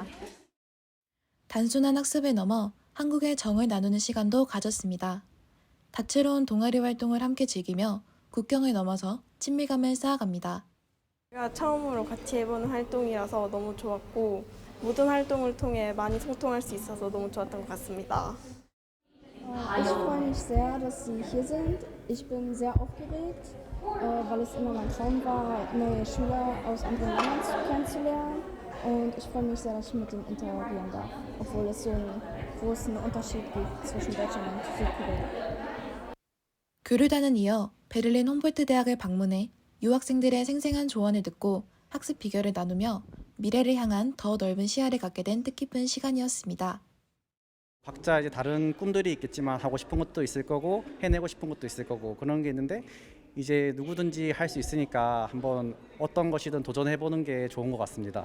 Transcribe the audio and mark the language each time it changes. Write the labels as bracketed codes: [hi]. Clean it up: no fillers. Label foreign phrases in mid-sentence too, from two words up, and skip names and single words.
[ko] 단순한 학습을 넘어 한국의 정을 나누는 시간도 가졌습니다. 다채로운 동아리 활동을 함께 즐기며 국경을 넘어서 친밀감을 쌓아갑니다. 제가 처음으로 같이 해보는 활동이라서 너무 좋았고 모든 활동을 통해 많이 소통할 수 있어서 너무 좋았던 것 같습니다. [de] Ich freue mich sehr, dass Sie hier sind. Ich bin sehr aufgeregt, weil es immer mein Traum war, neue Schüler aus anderen Ländern kennenzulernen. Und ich freue mich sehr, dass ich mit denen interagieren darf, obwohl es so einen großen Unterschied gibt zwischen Deutschland und Südkorea. [ko] 교류단은 이어 베를린 홈볼트 대학을 방문해 유학생들의 생생한 조언을 듣고 학습 비결을 나누며 미래를 향한 더 넓은 시야를 갖게 된 뜻깊은 시간이었습니다. 각자 이제 다른 꿈들이 있겠지만 하고 싶은 것도 있을 거고 해내고 싶은 것도 있을 거고 그런 게 있는데 이제 누구든지 할 수 있으니까 한번 어떤 것이든 도전해보는 게 좋은 것 같습니다.